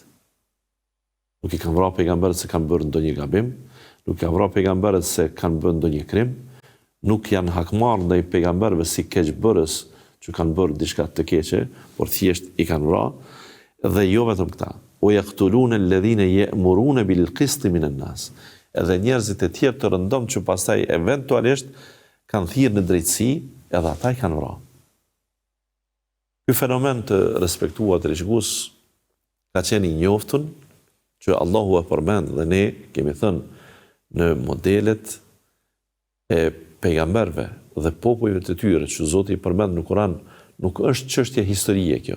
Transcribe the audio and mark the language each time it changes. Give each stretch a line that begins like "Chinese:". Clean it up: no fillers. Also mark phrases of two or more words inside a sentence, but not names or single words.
Albanian: Nuk i kanë vrarë pejgamberët se kanë bërë ndonjë gabim, nuk i kanë vrarë pejgamberët se kanë bërë ndonjë krim, nuk janë hakmarrë ndaj pejgamberëve si keqbërës që kanë bërë diçka të keqe, por thjesht i kanë vrarë, dhe jo vetëm këta.
Arabic: و يقتلون الذين يأمرون بالقسط من الناس.
Albanian: Edhe njerëzit e tjerë të rëndom që pastaj eventualisht kanë thirrë në drejtësi, edhe ata i kanë vrarë. Ky fenomen të respektuar të shikues ka qenë i njoftun, që Allahu e përmend dhe ne kemi thënë në modelet e pejgamberve dhe popujve të tyre që Zoti i përmend në Kur'an, nuk është çështje historie kjo.